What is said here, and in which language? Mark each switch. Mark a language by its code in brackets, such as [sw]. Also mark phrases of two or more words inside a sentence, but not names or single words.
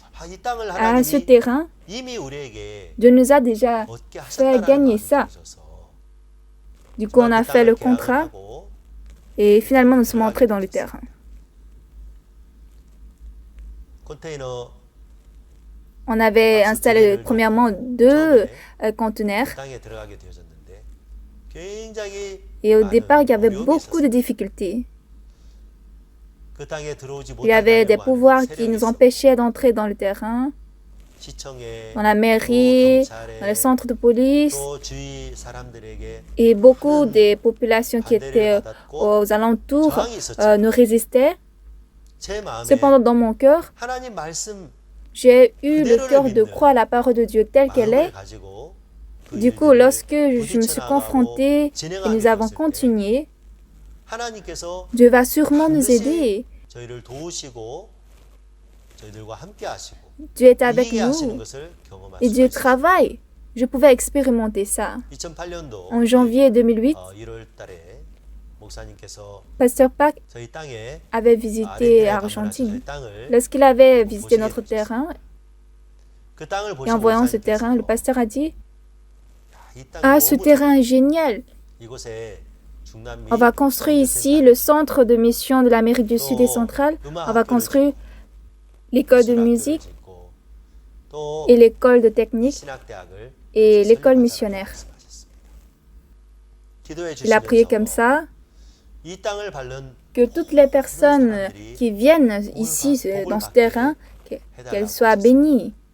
[fr] À ce terrain, Dieu nous a déjà fait gagner ça. Du coup, on a fait le contrat et finalement, nous sommes entrés dans le terrain. On avait installé premièrement 2 conteneurs [ko] 땅에 들어가게 되어졌는데 굉장히 [fr] et au [ko] 많은 [fr] départ, il y avait [ko] 어려움이 [fr] beaucoup de [ko] 있었습니다. [fr] difficultés. [ko] 그 땅에 들어오지 [fr] Il y avait des [ko] 못하게 [fr] pouvoirs [ko] 하려고 [fr] qui [ko] 하는 [fr] nous [ko] 세력이 [fr] empêchaient d'entrer dans le terrain, [ko] 시청에 [fr] dans la [ko] 또 [fr] mairie, dans le [ko] 경찰에 [fr] centre de police [ko] 또 주위 사람들에게 [fr] et beaucoup des populations qui [ko] 반대를 [fr] étaient [ko] 받았고 [fr] aux alentours [ko] 저항이 있었지만 [fr] nous résistaient. [ko] 제 마음에 [fr] Cependant, dans mon cœur, [ko] 하나님 말씀 [fr] j'ai eu le cœur de croire la parole de Dieu telle qu'elle [ko] 마음을 [fr] est. [ko] 가지고 그 [fr] Du coup, [ko] 일들을 [fr] lorsque je me suis [ko] 부딪혀 [fr] confrontée [ko] 나가고 [fr] et [ko] 진행하게 [fr] nous avons [ko] 되었을 때 [fr] continué, [ko] 하나님께서 [fr] Dieu va sûrement nous [ko] 반드시 [fr] aider. [ko] 저희를 도우시고 저희들과 함께 하시고 [fr] Dieu est avec [ko] 이기게 하시는 [fr] nous [ko] 것을 경험할 [fr] et [ko] 수가 [fr] Dieu [ko] 있습니다. [fr] travaille. Je pouvais expérimenter ça. [ko] 2008년도 [fr] En janvier 2008, [ko] 1월 달에 목사님께서 [fr] Pasteur Pac [ko] 저희 땅에 [fr] avait visité Argentine. [ko] 땅을 [fr] Lorsqu'il avait visité notre terrain [ko] 그 땅을 [fr] et en voyant ce terrain, le pasteur a dit [ko] 이 땅 [fr] Ah, ce [ko] 너무 [fr] terrain est génial. [ko] 이곳에 중남미 [fr] On va construire ici le centre de mission de l'Amérique du Sud et centrale. On va construire l'école de musique et l'école de technique et l'école missionnaire. Il a prié comme ça que toutes les personnes qui viennent ici dans ce terrain, qu'elles soient bénies.